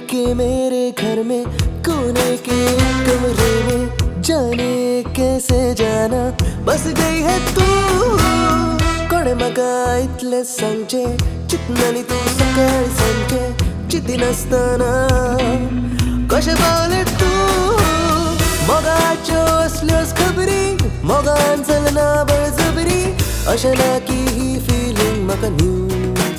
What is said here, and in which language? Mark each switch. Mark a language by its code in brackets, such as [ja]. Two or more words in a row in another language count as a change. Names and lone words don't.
[hi] के मेरे घर में कोने के कमरे में जाने कैसे जाना बस गई है तू [kok] कोणे म्हाका इतले सांगचे चिंतनानी तू सकाळी सांजे चिती नासतना कशें पावलें तू मोगाच्यो असल्योच खबरी मोगान चलना बळजबरी अशें ना की ही फिलींग म्हाका न्यू